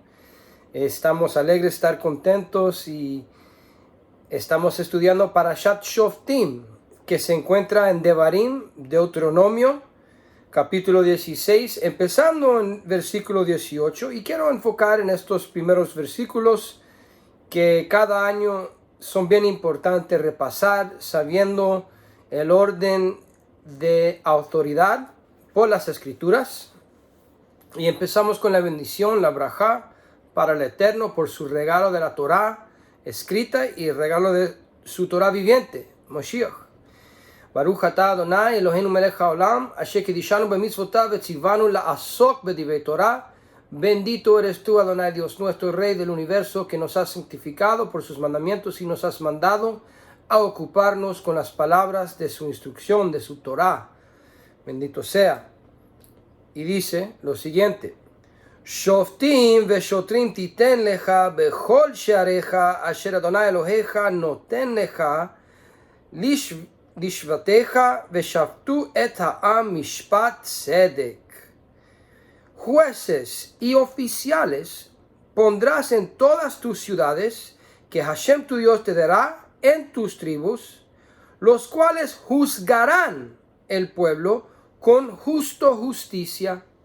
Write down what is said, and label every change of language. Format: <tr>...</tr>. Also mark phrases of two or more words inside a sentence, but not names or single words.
<es>Estamos alegres de estar contentos y estamos estudiando Parashat Shoftim, que se encuentra en Devarim, Deuteronomio, capítulo 16, empezando en versículo 18, y quiero enfocar en estos primeros versículos que cada año son bien importantes repasar, sabiendo el orden de autoridad por las Escrituras. Y empezamos con la bendición, la brajá, para el Eterno por su regalo de la Torah escrita y el regalo de su Torah viviente, Moshiach.</es> <he>ברוך אתה אדני אלהינו מלך העולם אשר קדשנו במצותיו וצונו לעסוק בדברי תורה.</he> <es>Bendito eres tú, Adonai, Dios nuestro, Rey del universo, que nos has santificado por sus mandamientos y nos has mandado a ocuparnos con las palabras de su instrucción, de su Torah. Bendito sea. Y dice lo siguiente:</es> <he>שפטים ושטרים תתן לך בכל שעריך אשר אדני אלהיך נתן לך לשבטיך ושפטו את העם משפט צדק.</he> <es>Jueces y oficiales pondrás en todas tus ciudades que Hashem tu Dios te dará en tus tribus, los cuales juzgarán el pueblo con justicia.</es>